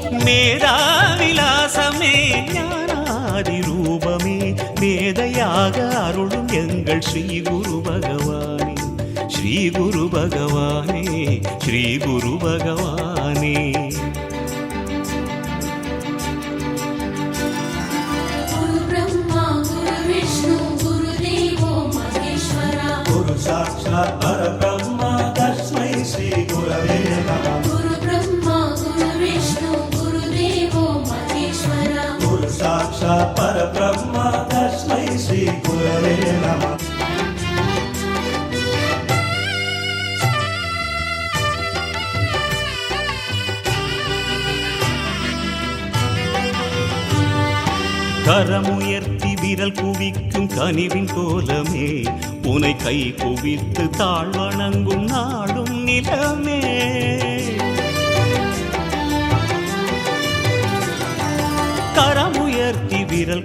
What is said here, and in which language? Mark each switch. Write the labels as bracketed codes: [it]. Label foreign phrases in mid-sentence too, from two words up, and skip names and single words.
[ta] மேதாவிலாசமே ஞானாதி ரூபமே மேதையாக அருளும் எங்கள் ஸ்ரீ குரு பகவானே ஸ்ரீ குரு பகவானே ஸ்ரீ குரு பகவானே [sa] गुरु ब्रह्मा गुरु विष्णु गुरु देवो महेश्वरा गुरु साक्षात् परब्रह्म तस्मै श्री गुरवे नमः गुरु ब्रह्मा गुरु विष्णु गुरु देवो महेश्वरा गुरु साक्षात् परब्रह्म तस्मै श्री गुरवे नमः [ta] கரமுயர்த்தி விரல் குவிக்கும் கனிவின் கோலமே உனை கை குவித்து தாழ்வணங்கும் நாடும் நிலமே கரமுயர்த்தி விரல்